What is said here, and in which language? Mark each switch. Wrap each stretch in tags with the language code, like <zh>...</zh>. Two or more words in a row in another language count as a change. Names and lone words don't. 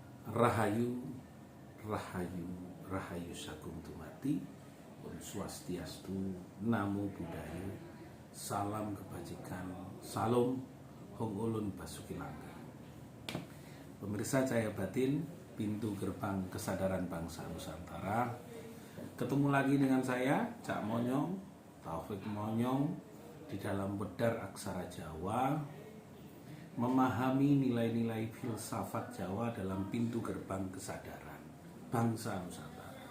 <id>Rahayu, Rahayu, Rahayu Sagung Tumati,</id> <ban>Om Swastiastu,</ban> <pi>Namo Buddhaya,</pi> <id>Salam Kebajikan, Salam Hong Ulun Basuki Langga. Pemirsa Cahaya Batin, pintu gerbang kesadaran bangsa Nusantara. Ketemu lagi dengan saya, Cak Monyong, Taufik Monyong, di dalam Wedar Aksara Jawa, memahami nilai-nilai filsafat Jawa dalam pintu gerbang kesadaran bangsa Nusantara.</id>